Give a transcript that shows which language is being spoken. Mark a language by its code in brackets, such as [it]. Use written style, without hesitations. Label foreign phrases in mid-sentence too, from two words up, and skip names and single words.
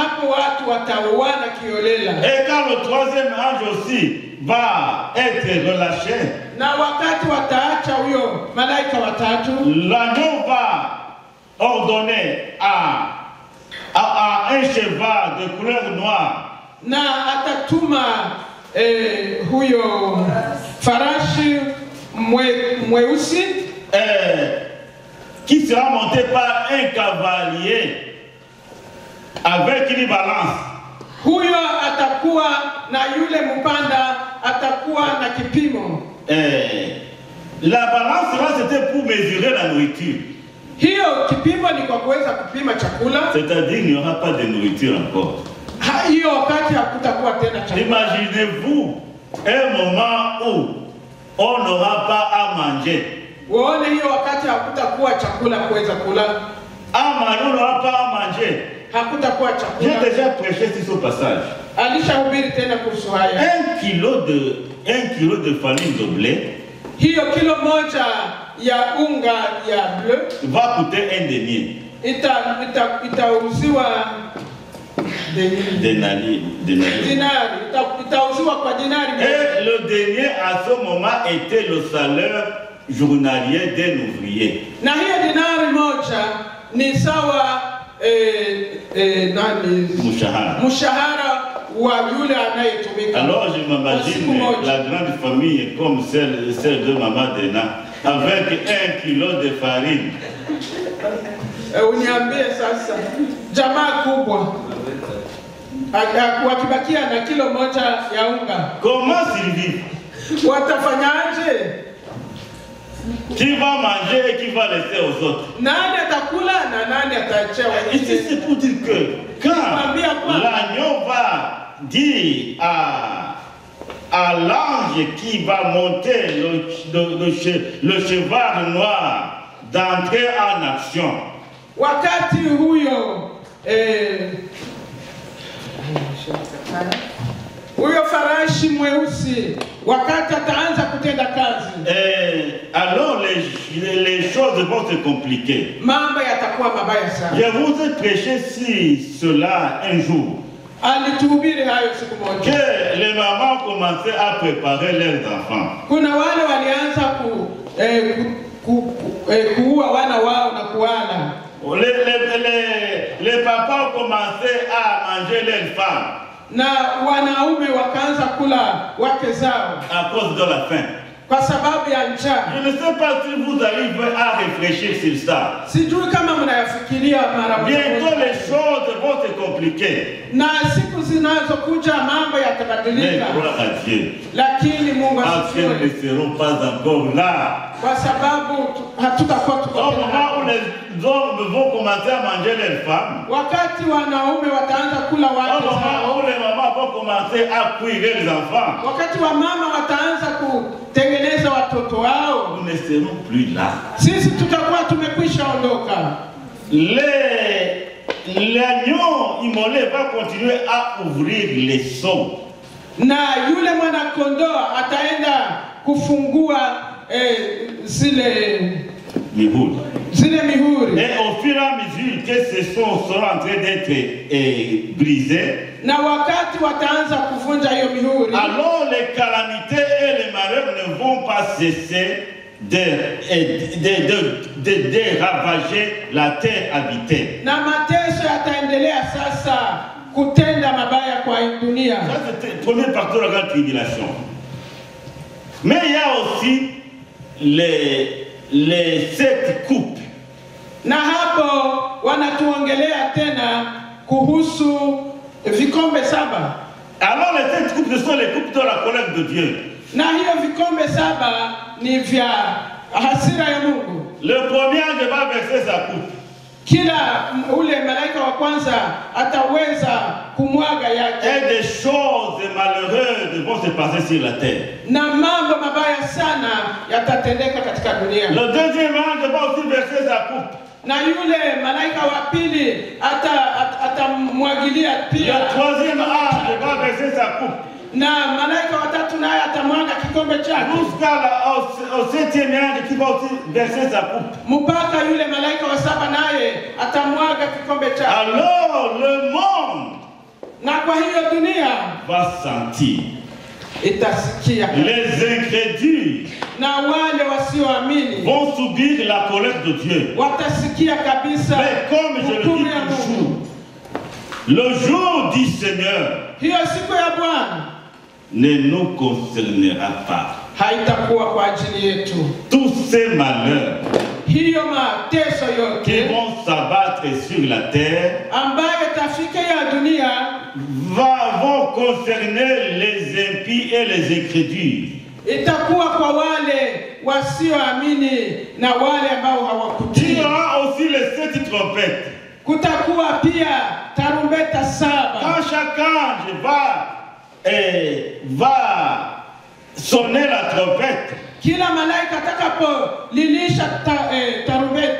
[fr] Et quand le troisième ange aussi va être relâché, l'agneau va ordonner à un cheval de couleur noire [sw] huyo farashi mweusi [fr] qui sera monté par un cavalier avec une balance. [sw] Huyo atakuwa na yule mpanda atakuwa na kipimo. [fr] La balance là c'était pour mesurer la nourriture. [sw] Hiyo kipimo ni kwa kuweza kupima chakula. [fr] C'est-à-dire il n'y aura pas de nourriture encore. [sw] Hiyo wakati hakutakuwa tena chakula. [fr] Imaginez-vous un moment où on n'aura pas à manger. [sw] Uone hiyo wakati hakutakuwa chakula kuweza kula. [fr] On n'aura pas à manger. [sw] Hakutakuwa chakula. [fr] J'ai déjà prêché sur ce passage. [sw] Alishahubiri tena kuhusu haya. [fr] 1 kilo de farine de blé. [sw] Hiyo kilo moja ya unga ya bleu [fr] va coûter un denier. [sw] Itauziwa dinari. Itauziwa kwa dinari. [fr] Et le denier à ce moment était le salaire journalier d'un ouvrier. [sw] Na hiyo dinari moja ni sawa mshahara wa yule anayetumika. [fr] Alors je m'imagine la grande famille comme celle de Maman Dena avec 1 kilo de farine. [sw] Uniambie sasa jamaa kubwa wakibakia na kilo moja ya unga. [fr] Comment survivre? [sw] Watafanyaje? [fr] Qui va manger et qui va laisser aux autres? [sw] Nani atakula na nani ataachia wengine? [fr] Ici c'est pour dire que quand l'agneau va dire à l'ange qui va monter le cheval noir d'entrer en action. [sw] Wakati huyo huyo farashi mweusi wakati ataanza kutenda kazi, [fr] alors les choses vont se compliquer. [sw] Mambo yatakuwa mabaya sana. [fr] Je vous ai prêché cela un jour. [sw] Alituhubiri hayo siku moja. [fr] Que les mamans commençaient à préparer leurs enfants. [sw] Kuna wale walianza kuua wana wao na kuwala. [fr] Les papas commençaient à manger leurs femmes. [sw] Na wanaume wakaanza kula wake zao [fr] à cause de la faim. [sw] kwa sababu ya njaa. [fr] Je ne sais pas si vous arrivez à réfléchir sur ça. [sw] Sijui kama mnayafikiria mara moja. [fr] Bientôt les choses vont se compliquer. [sw] Na siku zinazokuja mambo yatabadilika. [fr] Mais gloire à Dieu. [sw] Lakini Mungu asifiwe. [fr] Nous ne serons pas encore là. [sw] Kwa sababu hatutakuwa tuko [fr] au moment où les hommes vont commencer à manger leurs femmes. [sw] Wakati wanaume wataanza kula wake zao. [fr] Au moment où les mamans vont commencer à cuire les enfants. [sw] Wakati wa mama wataanza kutengeneza watoto wao. [fr] Nous ne serons plus là. [sw] Sisi tutakuwa tumekwisha ondoka. [fr] L'agneau immolé va continuer à ouvrir les seaux. [sw] Na yule mwana kondoo ataenda kufungua zile mihuri. [fr] Et au fur et à mesure que ces seaux seront en train d'être brisés, [sw] na wakati wataanza kuvunja hiyo mihuri, [fr] alors les calamités et les malheurs ne vont pas cesser de ravager la terre habitée. [sw] Na mateso yataendelea sasa kutenda mabaya kwa dunia. [fr] Ça c'est la première partie de la grande tribulation. Mais il y a aussi les 7 coupes. [sw] Na hapo wanatuongelea tena kuhusu vikombe 7. [fr] Alors les 7 coupes, ce sont les coupes de la colère de Dieu. [sw] Na hiyo vikombe 7 ni vya hasira ya Mungu. [fr] Le premier ange va verser sa coupe. [sw] Kila ule malaika wa kwanza ataweza kumwaga yake. [fr] Et des choses malheureuses vont se passer sur la terre. [sw] Na mambo mabaya sana yatatendeka katika dunia. [fr] Le deuxième ange va aussi verser sa coupe. [sw] Na yule malaika wa pili atamwagilia pia. [fr] Le troisième ange va verser sa coupe. [sw] Na malaika wa tatu naye atamwaga kikombe chake. [fr] Jusqu'au 7e ange qui va aussi verser sa coupe. [sw] Mpaka yule malaika wa 7 naye atamwaga kikombe chake. [fr] Alors le monde, [sw] na kwa hiyo dunia [fr] va sentir. [sw] Itasikia. [fr] Les incrédules, [sw] na wale wasioamini, [fr] vont subir la colère de Dieu. [sw] Watasikia kabisa. [fr] Mais comme je le dis toujours, le jour du Seigneur [sw] hiyo siku ya Bwana [fr] ne nous concernera pas. [sw] Haitakuwa kwa ajili yetu. [fr] Tous ces malheurs [sw] hiyo mateso yote [fr] qui vont s'abattre sur la terre [sw] ambayo tafika ya dunia [fr] vont concerner les impies et les incrédules. [sw] Itakuwa kwa wale wasioamini na wale ambao hawakutii. [fr] Il y aura aussi les 7 trompettes. [sw] Kutakuwa pia tarumbeta 7. [fr] Quand chaque ange va sonner la trompette, [sw] kila malaika atakapolilisha tarumbeta,